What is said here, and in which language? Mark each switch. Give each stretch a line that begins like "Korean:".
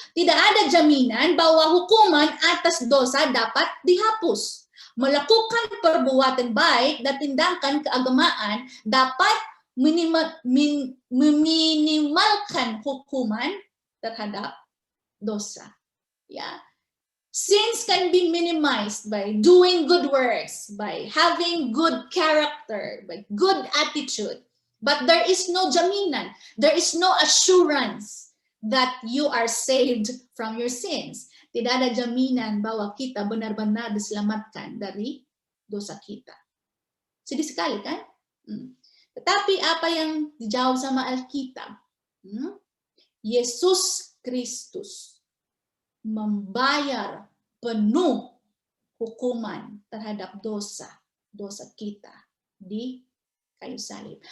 Indonesian: Tidak ada jaminan bahwa hukuman atas dosa dapat dihapus. Melakukan perbuatan baik dan tindakan keagamaan dapat meminimalkan hukuman terhadap dosa.
English: Ya, sins can be minimized by doing good works, by having good character, by good attitude. But there is no jaminan, there is no assurance that you are saved from your sins.
Indonesian: Tidak ada jaminan bahwa kita benar-benar diselamatkan dari dosa kita. Sedih sekali kan? Tetapi apa yang dijawab sama Alkitab? Yesus Kristus membayar penuh hukuman terhadap dosa kita di kayu salib.